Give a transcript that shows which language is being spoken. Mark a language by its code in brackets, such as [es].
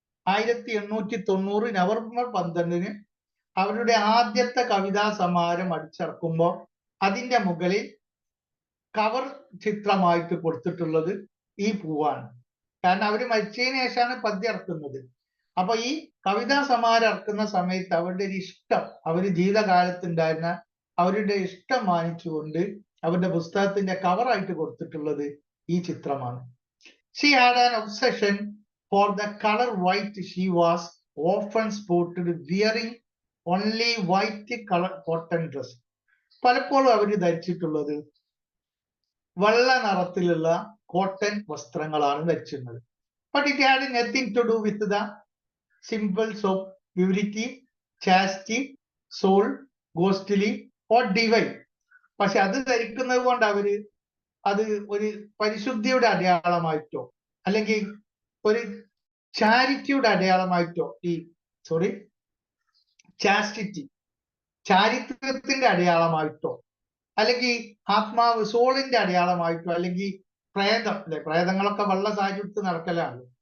[ml] 1890 November 12 അവരുടെ ആദ്യത്തെ കവിതാ സമാഹാരം അടിച്ചിറക്കുമ്പോൾ അതിന്റെ മുകളിൽ കവർ ചിത്രമായിട്ട് കൊടുത്തിട്ടുള്ളത് ഈ പൂവാണ്. കാരണം അവര് മരിച്ചതിന് ശേഷമാണ് പദ്യം ഇറക്കുന്നത്. അപ്പൊ ഈ കവിതാ സമാഹാരം ഇറക്കുന്ന സമയത്ത് അവരുടെ ഒരു ഇഷ്ടം, അവര് ജീവിതകാലത്തുണ്ടായിരുന്ന അവരുടെ ഇഷ്ടം മാനിച്ചുകൊണ്ട് അവരുടെ പുസ്തകത്തിന്റെ കവറായിട്ട് കൊടുത്തിട്ടുള്ളത് ഈ ചിത്രമാണ്. [en] She had an obsession for the color white. She was often spotted wearing only white color cotton dress. [ml] പലപ്പോഴും അവര് ധരിച്ചിട്ടുള്ളത് വെള്ള നിറത്തിലുള്ള കോട്ടൺ വസ്ത്രങ്ങളാണ് ധരിച്ചിരുന്നത്. [en] But it had nothing to do with the symbols of purity, chastity, soul, ghostly or divine. [ml] പക്ഷെ അത് ധരിക്കുന്നത് കൊണ്ട് അവര് അത് ഒരു പരിശുദ്ധിയുടെ അടയാളമായിട്ടോ അല്ലെങ്കിൽ ഒരു ചാരിറ്റിയുടെ അടയാളമായിട്ടോ ചാസ്റ്റിറ്റി ചാരിത്രത്തിന്റെ അടയാളമായിട്ടോ അല്ലെങ്കിൽ ആത്മാവ് സോളിന്റെ അടയാളമായിട്ടോ അല്ലെങ്കിൽ പ്രേതം, അല്ലെ പ്രേതങ്ങളൊക്കെ വെള്ള സാരി എടുത്ത് നടക്കലാണ്.